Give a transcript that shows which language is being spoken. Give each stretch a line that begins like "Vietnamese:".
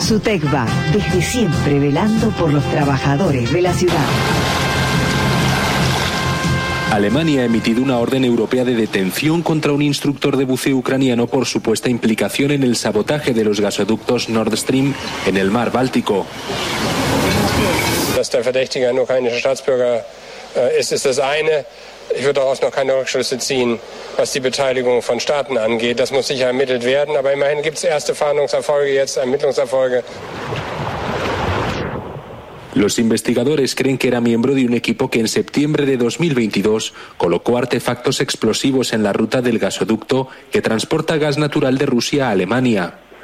Spanish: SUTECBA, desde siempre velando por los trabajadores de la ciudad. Alemania ha emitido una orden europea de detención contra un instructor de buceo ucraniano por supuesta implicación en el sabotaje de los gasoductos Nord Stream en el mar Báltico.
German: Dass der Verdächtige ein ukrainischer Staatsbürger ist, ist das eine. Ich würde daraus noch keine Rückschlüsse ziehen, was die Beteiligung von Staaten angeht. Das muss sicher ermittelt werden, aber immerhin gibt es erste Fahndungserfolge, jetzt Ermittlungserfolge.
Spanish: Los investigadores creen que era miembro de un equipo que en septiembre de 2022 colocó artefactos explosivos en la ruta del gasoducto que transporta gas natural de Rusia a Alemania.